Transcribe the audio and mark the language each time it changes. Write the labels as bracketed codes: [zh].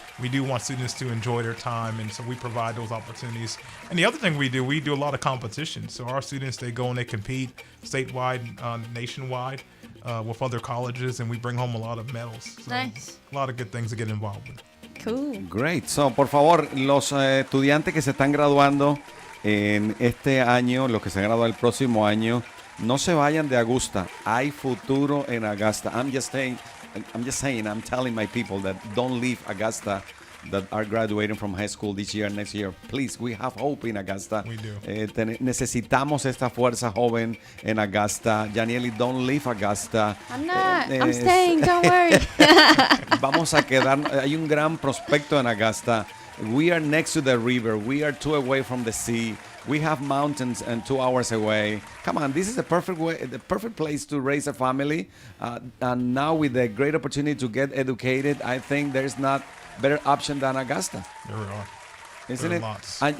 [en] We do want students to enjoy their time, and so we provide those opportunities. And the other thing we do a lot of competition. So our students, they go and they compete statewide, nationwide with other colleges, and we bring home a lot of medals. So Nice. A lot of good things to get involved with. Cool. Great. [es] So, por favor, los estudiantes que se están graduando en este año, los que se gradúan el próximo año, no se vayan de Augusta. Hay futuro en Augusta. [en] I'm just saying, I'm telling my people that don't leave Augusta, that are graduating from high school this year, next year. Please, we have hope in Augusta. We do. [es] Necesitamos esta fuerza joven en Augusta. [en] Janieli, don't leave Augusta. I'm not. I'm staying. Don't worry. [es] Vamos a quedar. Hay un gran prospecto en Augusta. [en] We are next to the river. We are 2 away from the sea. We have mountains and 2 hours away. Come on, this is the perfect place to raise a family. And now with the great opportunity to get educated, I think there's not better option than Augusta. There we are. Isn't There are lots.